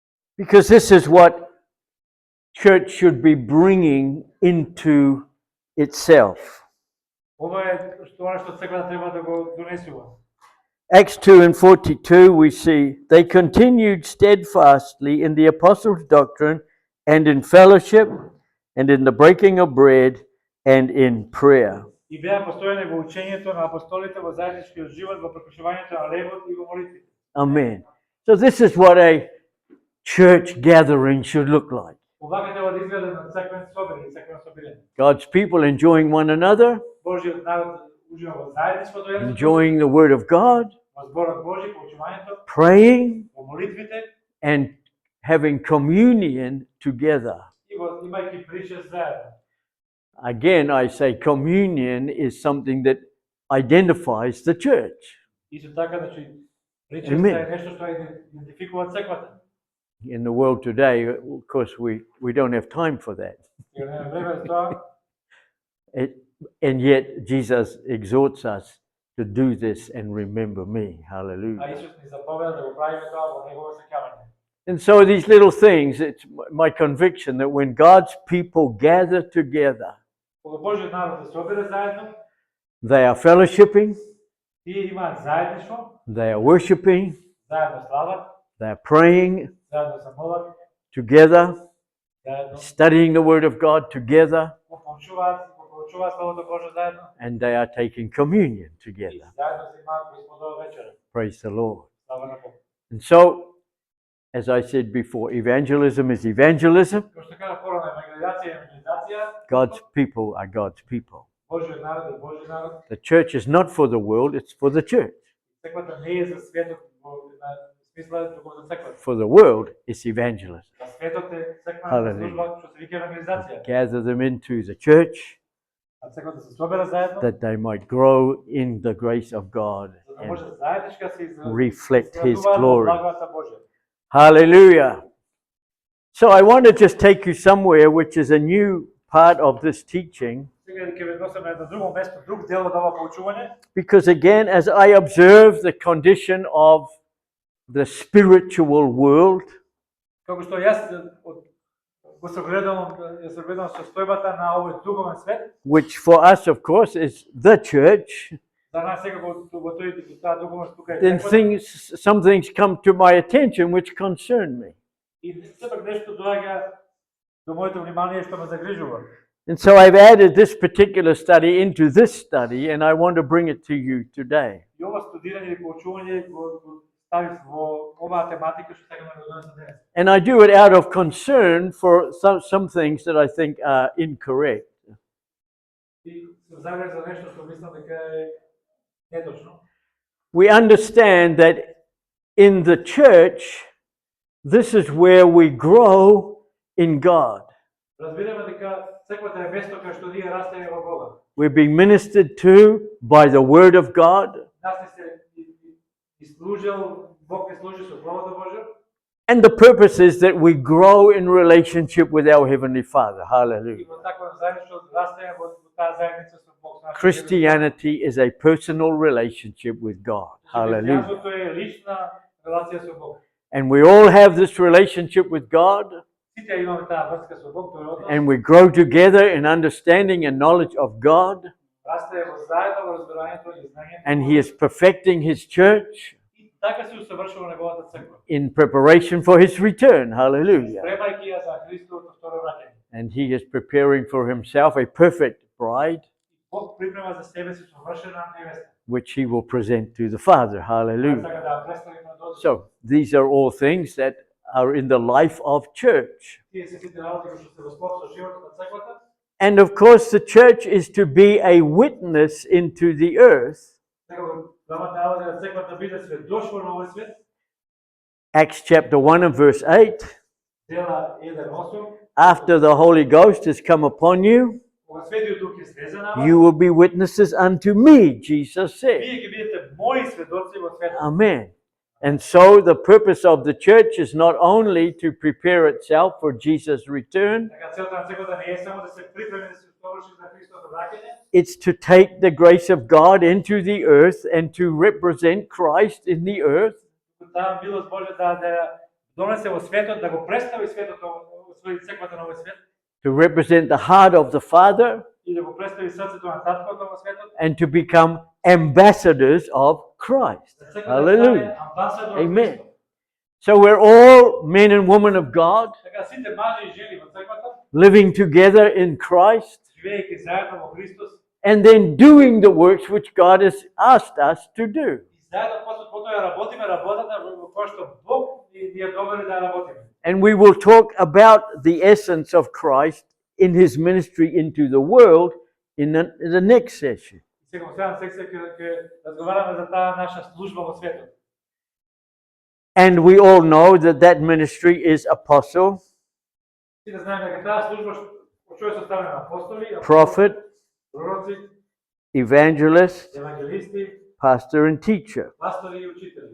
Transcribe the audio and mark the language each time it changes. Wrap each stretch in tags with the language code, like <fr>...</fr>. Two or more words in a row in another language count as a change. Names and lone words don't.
<en>Because this is what church should be bringing into itself.</en> <mk>Ова е тоа што црквата треба да го донесува.</mk> <en>Acts 2:42 we see they continued steadfastly in the apostles' doctrine and in fellowship and in the breaking of bread and in prayer.</en> <mk>И беа постојани во учењето на апостолите, во заедничкиот живот, во прекушувањето на лебот и во молитвите.</mk> <en>Amen. So this is what a church gathering should look like.</en> <mk>Овака треба да изгледа на црквен собир, црквено собирање.</mk> <en>God's people enjoying one another,</en> <mk>Божјиот народ ужива во заедништвото,</mk> <en>enjoying the Word of God,</en> <mk>во зборот Божји, во учувањето,</mk> <en>praying,</en> <mk>во молитвите</mk> <en>and having communion together.</en> <mk>и во имајќи прича заедно.</mk> <en>Again, I say communion is something that identifies the church.</en> <mk>Исто така, значи, прича</mk> <en>Amen.</en> <mk>е нешто што идентификува црквата.</mk> <en>In the world today, of course, we don't have time for that.</en> <mk>И на време за тоа,</mk> <en>And yet, Jesus exhorts us to do this and remember me.</en> <mk>а</mk> <en>Hallelujah.</en> <mk>Исус ни заповеда да го правиме тоа во негово сеќавање.</mk> <en>And so these little things, it's my conviction that when God's people gather together,</en> <mk>Кога Божјиот народ се собира заедно,</mk> <en>they are fellowshipping,</en> <mk>тие имаат заедништво,</mk> <en>they are worshiping,</en> <mk>заедно слават,</mk> <en>they are praying</en> <mk>заедно се молат,</mk> <en>together,</en> <mk>заедно</mk> <en>studying the Word of God together,</en> <mk>го проучуваат Словото Божје заедно,</mk> <en>and they are taking communion</en> <mk>и</mk> <en>together.</en> <mk>заедно се имаат Господова вечера.</mk> <en>Praise the Lord.</en> <mk>Слава на Бог.</mk> <en>And so, as I said before, evangelism is evangelism.</en> <mk>Како што кажа порано, евангелизација е евангелизација,</mk> <en>God's people are God's people.</en> <mk>Божјиот народ е Божји народ.</mk> <en>The church is not for the world, it's for the church.</en> <mk>Црквата не е за светот во смисла туку за црквата.</mk> <en>For the world, it's evangelism.</en> <mk>За светот е црквена</mk> <en>Hallelujah.</en> <mk>служба што се вика евангелизација.</mk> <en>Gather them into the church</en> <mk>А црквата се собира заедно,</mk> <en>that they might grow in the grace of God.</en> <mk>за да</mk> <en>And</en> <mk>може заедничка се</mk> <en>reflect His</en> <mk>изградуваат</mk> <en>glory.</en> <mk>благата Божја.</mk> <en>Hallelujah. So I want to just take you somewhere which is a new part of this teaching,</en> <mk>Сега ќе ве носам на едно друго место, друг дел од ова поучување,</mk> <en>because again, as I observe the condition of the spiritual world,</en> <mk>како што јас го согледувам состојбата на овој духовен свет,</mk> <en>which for us, of course, is the church,</en> <mk>за нас сега во таа духовност тука е</mk> <en>then</en> <mk>црквата,</mk> <en>some things come to my attention which concern me.</en> <mk>и сепак нешто доаѓа до моето внимание што ме загрижува.</mk> <en>And so I've added this particular study into this study, and I want to bring it to you today.</en> <mk>И ова студирање или поучување го ставив во оваа тематика што сакам да го донесам денес.</mk> <en>And I do it out of concern for some things that I think are incorrect.</en> <mk>И се загрижав за нешто што мислам дека е неточно.</mk> <en>We understand that in the church, this is where we grow in God.</en> <mk>Разбираме дека црквата е место кај што ние растеме во Бога.</mk> <en>We're being ministered to by the Word of God.</en> <mk>Нас не се служил, Бог не служи со Словото Божјо.</mk> <en>And the purpose is that we grow in relationship with our Heavenly Father.</en> <mk>И</mk> <en>Hallelujah.</en> <mk>во таква заедништво растеме во таа заедница со Бог.</mk> <en>Christianity is a personal relationship with God. Hallelujah.</en> <mk>Христијанството е лична релација со Бог.</mk> <en>And we all have this relationship with God,</en> <mk>Сите имаме таа врска со Бог, тој однос.</mk> <en>and we grow together in understanding and knowledge of God,</en> <mk>Растеме во заедно во разбирањето и знаењето.</mk> <en>and He is perfecting His church</en> <mk>И така се усовршува неговата црква.</mk> <en>in preparation for His return. Hallelujah.</en> <mk>Спремајќи ја за Христовото второ враќање.</mk> <en>And He is preparing for Himself a perfect bride,</en> <mk>Бог припрема за себе си совршена невеста.</mk> <en>which He will present to the Father. Hallelujah.</en> <mk>Сака да ја представи на Господ.</mk> <en>So, these are all things that are in the life of church.</en> <mk>Тие се сите работи кои што се во склоп со животот на црквата.</mk> <en>And of course, the church is to be a witness into the earth.</en> <mk>Сега во главата работа на црквата биде сведоштво на овој свет.</mk> <en>Acts chapter 1 and verse 8.</en> <mk>Дела 1:8.</mk> <en>After the Holy Ghost has come upon you,</en> <mk>Кога Светиот Дух ќе слезе на вас,</mk> <en>you will be witnesses unto me, Jesus said.</en> <mk>вие ќе бидете мои сведоци во светот.</mk> <en>Amen. And so the purpose of the church is not only to prepare itself for Jesus' return,</en> <mk>Така целта на црквата не е само да се припреми да се усоврши за Христовото враќање,</mk> <en>it's to take the grace of God into the earth and to represent Christ in the earth.</en> <mk>таа милост Божја да донесе во светот, да го представи светот, црквата на овој свет,</mk> <en>to represent the heart of the Father,</en> <mk>и да го представи срцето на таткото во светот,</mk> <en>and to become ambassadors of Christ.</en> <mk>да црквата</mk> <en>Hallelujah.</en> <mk>стане амбасадор</mk> <en>Amen.</en> <mk>Христов.</mk> <en>So we're all men and women of God,</en> <mk>Така сите мажи и жени во црквата,</mk> <en>living together in Christ,</en> <mk>живеејќи заедно во Христос,</mk> <en>and then doing the works which God has asked us to do.</en> <mk>и заедно потоа ја работиме работата во која што Бог ни ја доведе да ја работиме.</mk> <en>And we will talk about the essence of Christ in his ministry into the world in the next session.</en> <mk>Сега во следната секција ќе разговараме за таа наша служба во светот.</mk> <en>And we all know that that ministry is apostle,</en> <mk>Сите знаеме дека таа служба што е составена на апостоли,</mk> <en>prophet,</en> <mk>пророци,</mk> <en>evangelist,</en> <mk>евангелисти,</mk> <en>pastor, and teacher.</en> <mk>пастори и учители.</mk>